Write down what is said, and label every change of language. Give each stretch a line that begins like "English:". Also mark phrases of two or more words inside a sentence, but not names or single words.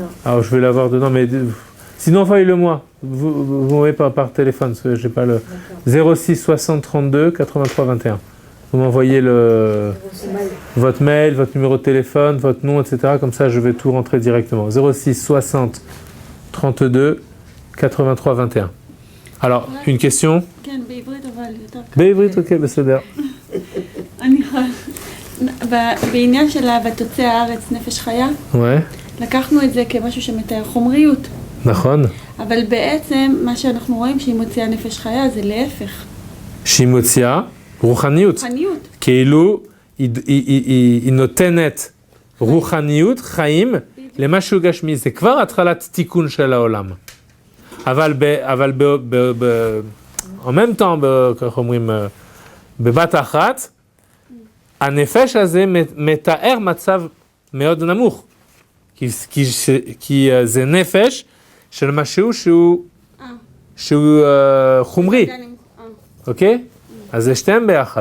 French: Alors je vais l'avoir dedans, mais sinon envoyez-le-moi. Vous m'envoyez pas par téléphone, parce que j'ai pas le 06 60 32 83 21. Vous m'envoyez votre mail, votre numéro de téléphone, votre nom, etc. Comme ça, je vais tout rentrer directement. 06 60 32 83 21. Alors, une question ?
Hebrew: בעברית, אוקיי, בסדר. אני יכולה... בעניין של ותוצא הארץ נפש חיה,
French: Ouais.
Hebrew: לקחנו את זה כמשהו שמתאר חומריות. נכון. אבל בעצם מה שאנחנו רואים שהיא מוציאה נפש חיה זה להפך. שהיא מוציאה רוחניות. רוחניות. כאילו היא נותנת רוחניות, חיים, למשהו גשמי. זה כבר התחלת תיקון של העולם.
French: אבל en même temps,
Hebrew: איך אומרים, בבת אחת, הנפש הזה מתאר מצב מאוד נמוך. כי זה נפש של משהו שהוא חומרי. אוקיי? אז זה שתיהם ביחד.